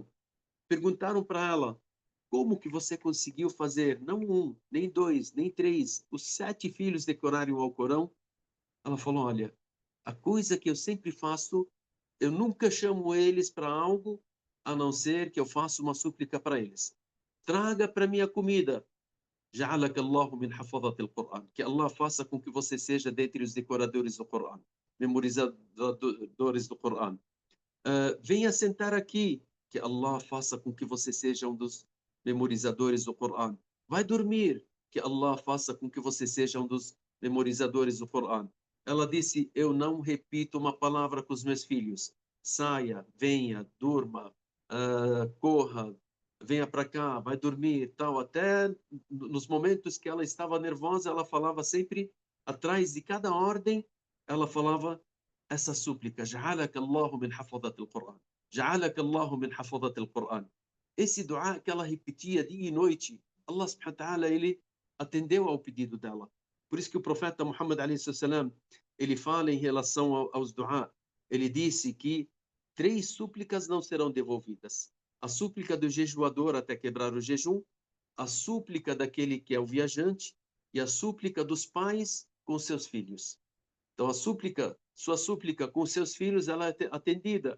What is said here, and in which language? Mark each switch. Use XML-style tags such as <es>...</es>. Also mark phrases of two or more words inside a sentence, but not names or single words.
<pt>Perguntaram para ela, como que você conseguiu fazer, não um, nem dois, nem três, os 7 filhos decorarem o Alcorão? Ela falou, olha, a coisa que eu sempre faço, eu nunca chamo eles para algo, a não ser que eu faça uma súplica para eles. Traga para mim a comida.</pt> <ar>جعلك الله من حفظة القرآن.</ar> <pt>Que Allah faça com que você seja dentre os decoradores do Corão, memorizadores do Corão. Venha sentar aqui, que Allah faça com que você seja um dos memorizadores do Corão. Vai dormir, que Allah faça com que você seja um dos memorizadores do Corão. Ela disse, eu não repito uma palavra com os meus filhos. Saia, venha, durma, corra, venha para cá, vai dormir, tal. Até nos momentos que ela estava nervosa, ela falava sempre, atrás de cada ordem, ela falava essa súplica,</pt> <ar>جعلك الله من حفظة القرآن. جعلك الله من حفظة القرآن.</ar> <pt>Esse dua que ela repetia dia e noite,</pt> <ar>الله سبحانه وتعالى,</ar> <pt>ele atendeu ao pedido dela. Por isso que o profeta Muhammad</pt> <ar>عليه السلام,</ar> <pt>ele fala em relação aos dua, ele disse que 3 súplicas não serão devolvidas. A súplica do jejuador até quebrar o jejum, a súplica daquele que é o viajante e a súplica dos pais com seus filhos. Então, sua súplica com seus filhos, ela é atendida.</pt>